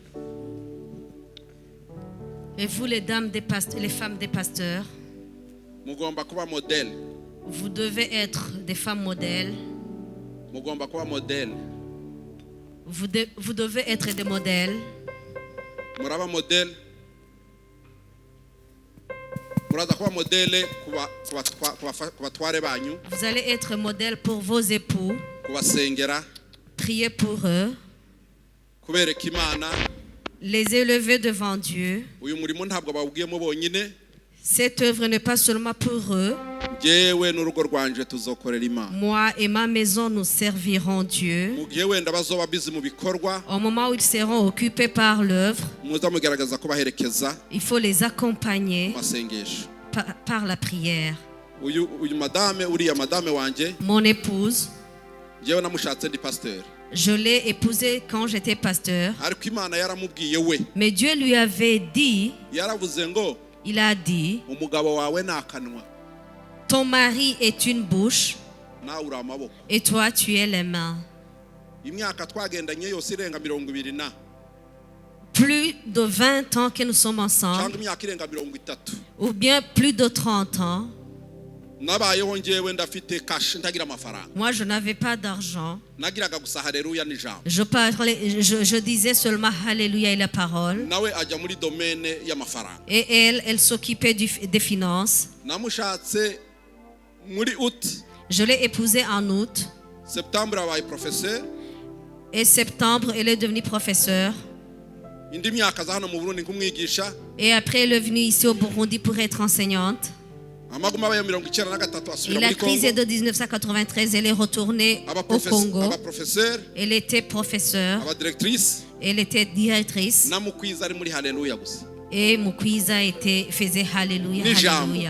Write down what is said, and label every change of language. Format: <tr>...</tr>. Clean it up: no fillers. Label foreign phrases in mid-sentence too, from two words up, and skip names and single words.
<fr>Et vous les dames des pasteurs, les femmes des pasteurs,</fr> <rn>Mugomba kuba modèle.</rn> <fr>vous devez être des femmes modèles.</fr> <rn>Mugomba kuba modèle.</rn> <fr>Vous devez être des modèles.</fr> <rn>Muraba modèle. Muraza kuba modèle kubatware banyu.</rn> <fr>Vous allez être modèle pour vos époux.</fr> <rn>Kubasengera.</rn> <fr>Priez pour eux.</fr> <rn>Kubereka Imana.</rn> <fr>Les élever devant Dieu.</fr> <rn>Uyu murimo ntabwo bawugiyemo bonyine.</rn> <fr>Cette œuvre n'est pas seulement pour eux.</fr> <rn>Jewe n'urugo rwanje tuzokorera Imana.</rn> <fr>Moi et ma maison, nous servirons Dieu.</fr> <rn>Mu gihe wenda bazoba busy mu bikorwa.</rn> <fr>Au moment où ils seront occupés par l'œuvre,</fr> <rn>muza mugerageza kubaherekeza.</rn> <fr>Il faut les accompagner</fr> <rn>Masengesho.</rn> <fr>par la prière.</fr> <rn>Uyu madame uriya madame wanje.</rn> <fr>Mon épouse,</fr> <rn>jewe namushatse ndi pasteur.</rn> <fr>je l'ai épousée quand j'étais pasteur.</fr> <rn>Ariko Imana yaramubwiye we.</rn> <fr>Mais Dieu lui avait dit,</fr> <rn>Yaravuze ngo</rn> <fr>il a dit,</fr> <rn>umugabo wawe nakanwa.</rn> <fr>ton mari est une bouche</fr> <rn>Nawe uri amaboko.</rn> <fr>et toi tu es les mains.</fr> <rn>Imyaka twagendanye yose irenga 20 na.</rn> <fr>Plus de 20 ans que nous sommes ensemble,</fr> <rn>Cyangwa imyaka irenga 30.</rn> <fr>ou bien plus de 30 ans,</fr> <rn>Nabayeho njewe ndafite cash ndagira amafaranga.</rn> <fr>moi je n'avais pas d'argent.</fr> <rn>Nagiraga gusa haleluya n'ijambo.</rn> <fr>Je disais seulement Alléluia et la parole.</fr> <rn>Nawe ajya muri domaine y'amafaranga.</rn> <fr>Et elle s'occupait des finances.</fr> <rn>Namushatse muri août.</rn> <fr>Je l'ai épousée en août.</fr> <rn>Septembre abaye professeur.</rn> <fr>Et septembre, elle est devenue professeure.</fr> <rn>Indi myaka za hano mu Burundi nk'umwigisha.</rn> <fr>Et après, elle est venue ici au Burundi pour être enseignante. Et la crise de 1993, elle est retournée au Congo. Elle était professeure. Elle était directrice. Et Mukwiza faisait Alléluia, Alléluia.</fr>